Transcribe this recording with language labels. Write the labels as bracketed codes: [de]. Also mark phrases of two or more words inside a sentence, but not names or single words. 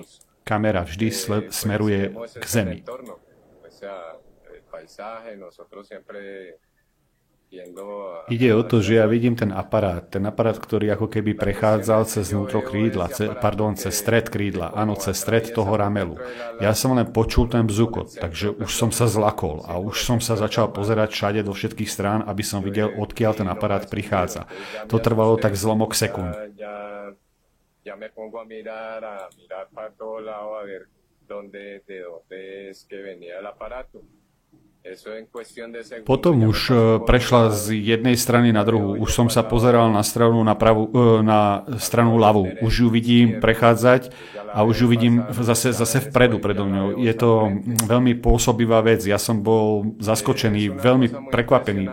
[sk] Kamera vždy smeruje k zemi. Ide o to, že ja vidím ten aparát, ktorý ako keby prechádzal cez vnútro krídla, cez stred krídla, áno, cez stred toho ramelu. Ja som len počul ten bzukot, takže už som sa zlakol a už som sa začal pozerať všade do všetkých strán, aby som videl, odkiaľ ten aparát prichádza. To trvalo tak zlomok sekúnd. [es] Ya me pongo a mirar para todos lados a ver de dónde es que venía el aparato. [sk] Potom už prešla z jednej strany na druhú. Už som sa pozeral na stranu na stranu ľavú. Už ju vidím prechádzať a už ju vidím zase vpredu predo mňou. Je to veľmi pôsobivá vec. Ja som bol zaskočený, veľmi prekvapený.